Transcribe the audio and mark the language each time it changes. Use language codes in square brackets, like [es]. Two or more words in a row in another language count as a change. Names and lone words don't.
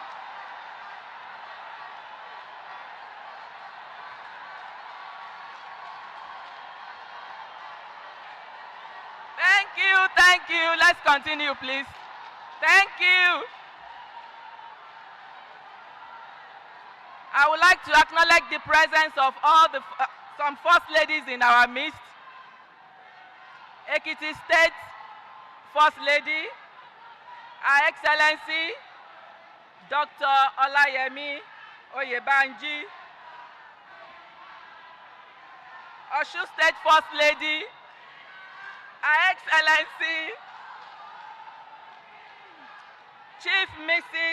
[en] Thank you, thank you. Let's continue, please. Thank you. I would like to acknowledge the presence of all the some First Ladies in our midst. Ekiti State First Lady, Her Excellency, Dr. Olayemi Oyebanji. Osun State First Lady, Her Excellency, Chief Mrs.